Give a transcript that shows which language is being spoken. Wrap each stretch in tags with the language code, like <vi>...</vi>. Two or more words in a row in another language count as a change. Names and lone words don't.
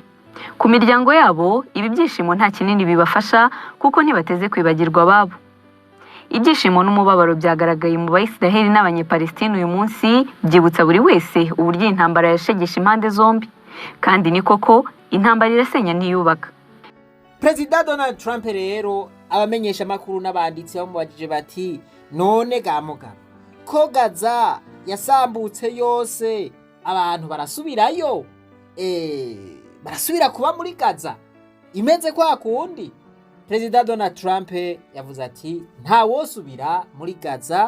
<rw>Ku miryango yabo ibi byishimo nta kinini bibafasha kuko ntibateze kwibagirwa ababo. Ibyishimo n'umubabaro byagaragaye mu Bayisiraheli n'abanyepalestine uyu munsi byibutsa buri wese uburyo intambara yashegesha impande zombi, kandi ni koko intambara irasenya ntiyubaka. Perezida Donald Trump rero abamenyesha makuru n'abanditsi bamubajije bati none gamuga ko Gaza yasambutse yose abantu barasubirayo, barasubira kuba muri Gaza imeze kwa kundi. Perezida Donald Trump yavuze ati nta wosubira muri Gaza.</rw>